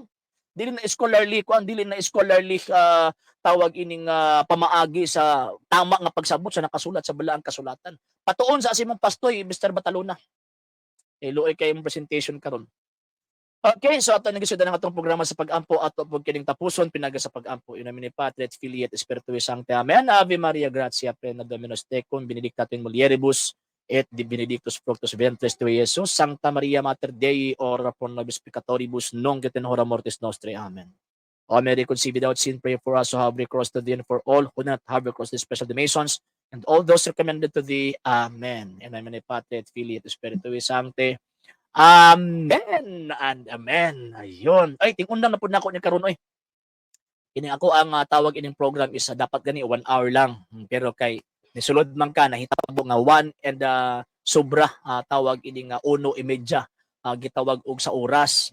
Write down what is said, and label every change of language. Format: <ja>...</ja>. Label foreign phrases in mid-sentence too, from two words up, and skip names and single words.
<ceb>Dili na scholarly kuan, dili na scholarly tawag ining pamaagi sa tama nga pagsabot sa nakasulat sa balaang kasulatan. Patuon sa asimong pastoy, Mr. Bataluna. Luoy kay imong presentation karon. Okay, so ato nagisud na atong programa sa pag-ampo ato pug kining tapuson pinaga sa pag-ampo</ceb> <la>in nomine Patri et Filii et Spiritui Sancti.</la> <ceb>Amen.</ceb> <la>Ave Maria gratia plena Dominus tecum, benedicta tu in mulieribus et benedictus fructus ventris tui, Iesus. Sancta Maria Mater Dei, ora pro nobis peccatoribus, nunc et in hora mortis nostri. Amen.</la> <en>O Mary conceived without sin, pray for us who have recourse to thee, and for all who do not have recourse to thee, special donations, and all those recommended to thee. Amen.</en> <la>In nomine Patri et Filii et Spiritui Sancti.</la> <en>Amen and amen. Ayun.</en> <ceb>Ay, tingundang na po na ako niya karon oy. Kini ako ang tawag ining program is dapat gani 1 hour lang. Pero kay nisulod man ka nahitabo nga 1 and sobra tawag ini nga 1:30 gitawag og sa oras.</ceb>